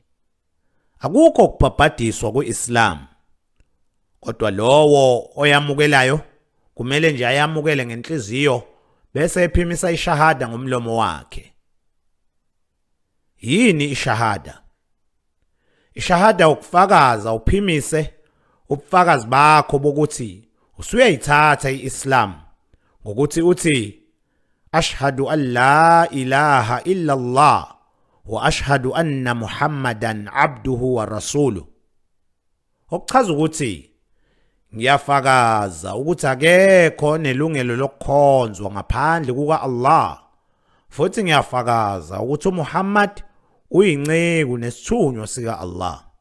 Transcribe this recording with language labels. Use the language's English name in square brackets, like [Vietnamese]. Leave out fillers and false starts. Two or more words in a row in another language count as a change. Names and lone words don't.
[Zulu] Akukho ukubhabhadiswa ku-Islam, kodwa lowo oyamukelayo kumele nje ayamukele ngenhliziyo bese ephimisa ishahada ngomlomo wakhe. Yini ishahada? Ishahada ukufakaza, uphimise ubufakazi bakho bokuthi usuyayithatha i-Islam ngokuthi uthi, [Arabic] أشهد أن لا إله إلا الله وأشهد أن محمدا عبده ورسوله. [Zulu] Okuchaza ukuthi ngiyafakaza ukuthi akekho nelungelo lokukhonzwa ngaphandle kuka-Allah, futhi ngiyafakaza ukuthi uMuhammad uyinceku nesithunywa sika-Allah.